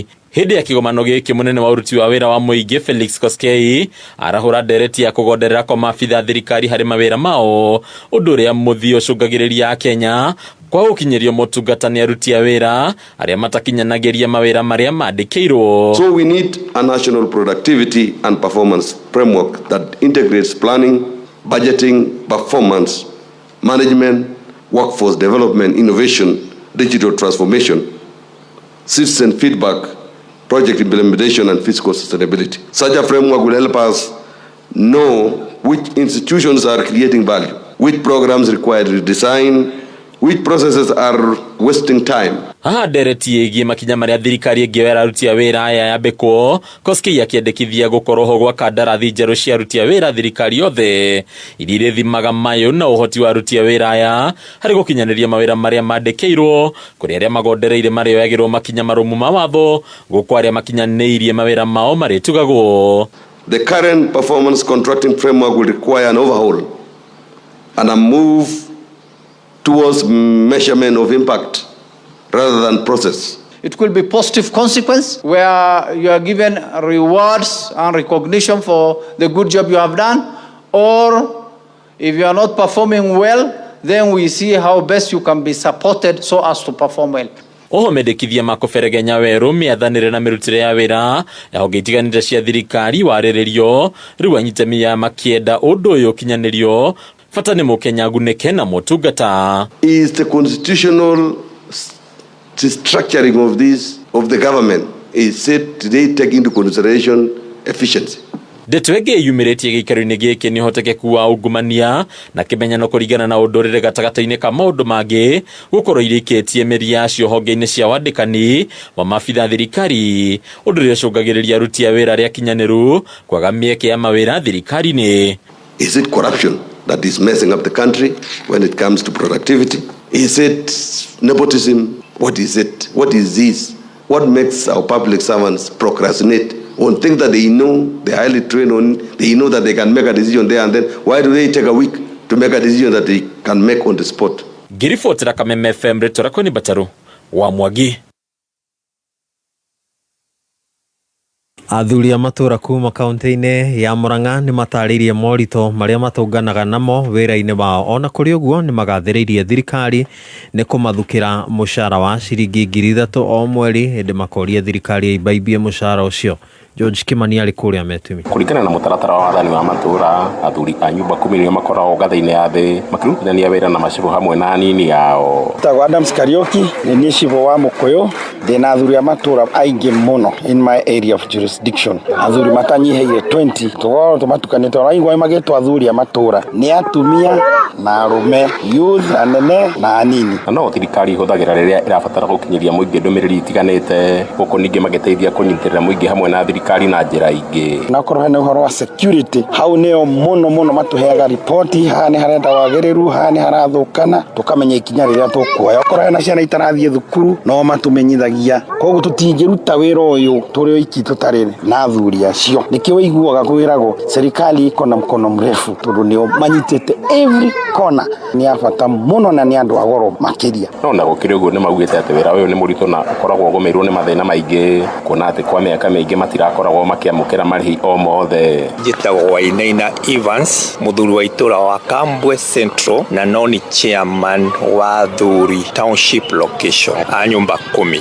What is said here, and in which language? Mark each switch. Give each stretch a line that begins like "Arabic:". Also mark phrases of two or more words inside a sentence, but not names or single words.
Kikuyu: Hĩndĩ ya kĩgomano gĩkĩ mũnene wa ũruti wa wĩra wa mũingĩ Felix Koskei arahũra ndereti ya kũgonderera kwa maabitha thirikari harĩ mawĩra mao, ũndũ ũrĩa mũthia ũcũngagĩrĩria Kenya kwa gũkinyĩrio motungata nĩ aruti a wĩra arĩa matakinyanagĩria mawĩra marĩa mandĩkĩirwo.
English: So we need a national productivity and performance framework that integrates planning, budgeting, performance management, workforce development, innovation, digital transformation, citizen feedback, project implementation and fiscal sustainability. Such a framework will help us know which institutions are creating value, which programs require redesign, which processes are wasting time.
Kikuyu: Haha ndereti ĩgiĩ makinya marĩa thirikari ĩngĩoera aruti a wĩra aya yambĩkwo, Koskei akĩendekithia gũkorwo ho gwa kandarathi njerũ cia aruti a wĩra thirikari othe iria irĩthimaga mayũ na ũhoti wa aruti a wĩra aya harĩ gũkinyanĩria mawĩra marĩa mandĩkĩirwo, kũrĩ arĩa magondereire marĩoyagĩrwo makinya marũmu ma watho, gũkũ arĩa makinyanĩirie mawĩra mao marĩtugagwo.
English: The current performance contracting framework will require an overhaul and a move towards measurement of impact rather than process. It could be positive consequence where you are given rewards and recognition for the good job you have done, or if you are not performing well, then we see how best you can be supported so as to perform well.
Kikuyu: Oho mendekithia makũberegenya werũ mĩathanĩre na mĩrutĩre ya wĩra ya honge itiganĩte cia thirikari warĩrĩrio, rĩu anyitemi ya makĩenda ũndũ ũyũ ũkinyanĩrio fata nĩ mũkenya agunĩke na motungata.
English: Is the constitutional structuring of the government is it today take into consideration efficiency?
Kikuyu: Ndeto ĩngĩ yumĩrĩtie gĩikaro-inĩ gĩkĩ nĩ ũhotekeku wa ungumania na kĩmenyano kũringana na ũndũrĩre gatagatĩ-inĩ ka maũndũ mangĩ gũkorwo irĩkĩtie mĩri yacio honge-inĩ cia wandĩkani wa maabitha thirikari, ũndũ ũrĩa ũcũngagĩrĩria aruti a wĩra arĩa akinyanĩru kwaga mĩeke ya mawĩra thirikari-inĩ.
English: Is it corruption that is messing up the country when it comes to productivity? Is it nepotism? What is it? What is this? What makes our public servants procrastinate on things that they know, they are highly trained on, they know that they can make a decision there and then? Why do they take a week to make a decision that they can make on the spot?
Kikuyu: Ngiribotera Kameme FM Retora Koni Bataru wa Mwangi. Athuri a matura kuma kaunti-inĩ ya Murang'a nĩ matarĩirie moritũ marĩa matũnganaga namo wĩra-inĩ wao, ona kũrĩ ũguo nĩ magathĩrĩirie thirikari nĩ kũmathukĩra mũcara wa ciringi 3,000 o mweri, hĩndĩ makoria thirikari ĩimbaimbie mũcara ũcio. George Kimani arĩ kũrĩa Metumi. Kũringana na mũtaratara wa wathani wa matura, athuri a nyumba 10 nĩo makoragwo ngathĩ-inĩ ya thĩ makĩrutithania wĩra na macibũ hamwe na anini yao. Tagwo Adams Kariuki, nĩ niĩ cibũ wa Mũkũyũ, ndĩna athuri a matura aingĩ mũno
English: in my area of jurisdiction.
Kikuyu: Athuri matanyihĩire 20, tũgorwo tũmatukanĩte oraigua magĩtwo athuri a matura nĩ atumia na arũme, youth anene na anini. No thirikari ihũthagĩra rĩrĩa ĩrabatara gũkinyĩria mũingĩ ndũmĩrĩri itiganĩte, gũkũ ningĩ magĩteithia kũnyitĩrĩra mũingĩ hamwe na thirikari na njĩra ingĩ. Na korwo hena ũhoro wa security, hau nĩo mũno matũheaga ripoti, haha nĩ harenda wagĩrĩru, haha nĩ harathũkana, tũkamenya ikinya rĩrĩa tũkuoya. Okorwo hena ciana itarathiĩ thukuru, no matũmenyithagia. Koguo tũtingĩruta wĩra ũyũ tũrĩ oiki tũtarĩ na athuri acio. Nĩkĩo ũiguaga kwĩragwo
Swahili: serikali iko na mkono mrefu,
Kikuyu: tondũ nĩo manyitĩte
English: every corner.
Kikuyu: Nĩ ya bata mũno na nĩ andũ a goro makĩria. No na gũkĩrĩ ũguo nĩ maugĩte atĩ wĩra ũyũ nĩ mũritũ na ũkoragwo ũgũmĩirwo nĩ mathĩna maingĩ, kuona atĩ kwa mĩaka mĩingĩ matirakoragwo makiamũkĩra marĩhi o mothe. Njĩtagwo Wainaina Evans, mũthuri wa itũra wa Kambwe Central na noni chairman wa athuri
English: township location
Kikuyu: a nyumba 10.